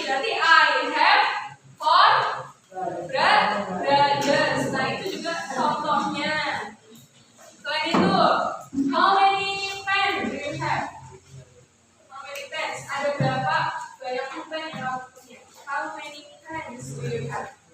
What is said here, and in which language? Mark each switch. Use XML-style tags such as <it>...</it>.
<en>Berarti I have 4 brothers.</en> <id>Nah, itu juga contohnya. Selain itu,</id> <en>how many pens do you have? How many pens?</en> <id>Ada berapa banyak pen yang kamu punya?</id> <en>How many pens do you have?</en>